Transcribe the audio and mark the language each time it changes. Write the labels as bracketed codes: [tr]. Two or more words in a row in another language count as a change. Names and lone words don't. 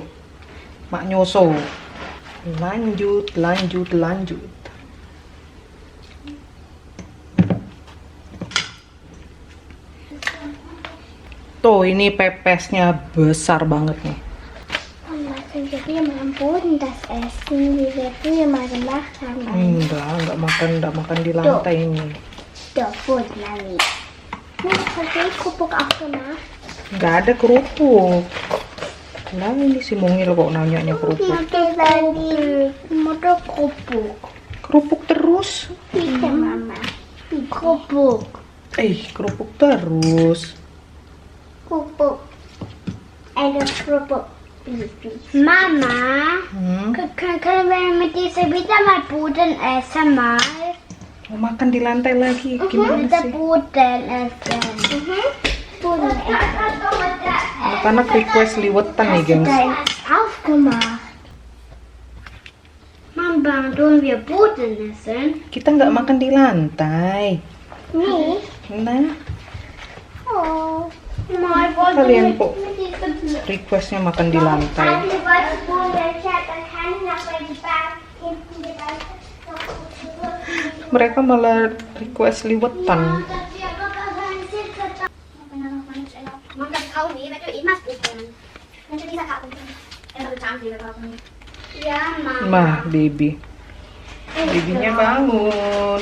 [id] Maknyoso. Lanjut. Tuh, ini pepesnya besar banget nih. [de] Mama, sind wir mal am Boden das essen, wie wir früher mal gemacht haben? [id] Enggak makan di lantai ini. [de] Doch, Boden, Mami. Hast du Kuckuck auch gemacht? [id] Nggak ada kerupuk. Nah, ini si Mungil kok nanyanya kerupuk. [de] Mutter Kuckuck. [id] Kerupuk terus. [de] Bitte, Mama. Kuckuck. [id] Kerupuk terus. [de] Kuckuck. Eine Kuckuck. Mama, können wir mit dieser wieder mal Boden essen mal? [id] Mau makan di lantai lagi, gimana [de] Mit der [id] sih? [de] Boden essen. Boden essen. [id] Anak-anak request liwetan nih, gengs. [de] Da ist aufgemacht. Mama, tun wir Boden essen? [id] Kita nggak makan di lantai. [de] Nee. [id] Nah, [de] Oh. Mama, ich wollte [id] kalian [de] mit [id] kok [de] dieser [id] requestnya makan di lantai. [de] Ich wollte Boden essen, dann kann ich noch bei die Bahn hinten die Bahn. [id] Mereka malah request liwetan. Mah, babynya bangun.